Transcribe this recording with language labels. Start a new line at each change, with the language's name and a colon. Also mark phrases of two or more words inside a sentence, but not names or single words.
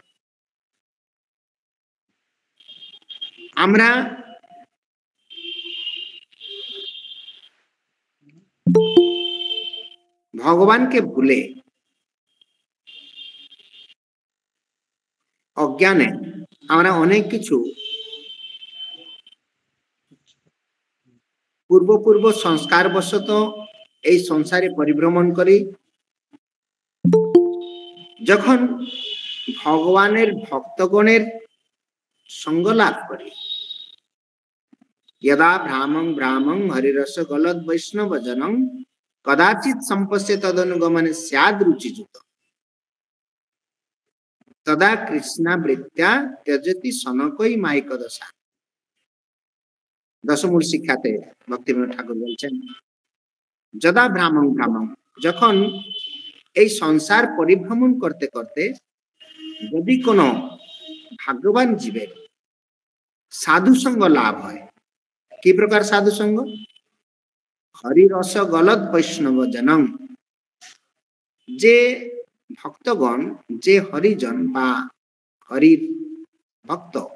Bangla: আমরা ভগবানকে ভুলে অজ্ঞানে আমরা অনেক কিছু পূর্ব সংস্কার বশত এই সংসারে পরিভ্রমণ করি। যখন ভগবানের ভক্তগণের সঙ্গ লাভ করি,
Sanskrit: यदा भ्रामं हरिरस गलद वैष्णव जनम कदाचित संपश्य तदनुगमने स्याद रुचिजुत तदा कृष्णावृत्त्या त्यजति सनकई माइक दशा।
Bangla: दशमूल शिक्षाते भक्तिविनोद ठाकुर বলছেন,
Sanskrit: যদা ভ্রামং,
Bangla: যখন এই সংসার পরিভ্রমণ করতে করতে যদি কোনো ভাগ্যবান জীবের সাধু সঙ্গ লাভ হয়, কি প্রকার সাধু সঙ্গ?
Sanskrit: হরিরস গলদ বৈষ্ণব জনম,
Bangla: যে ভক্তগণ, যে হরিজন বা হরির ভক্ত,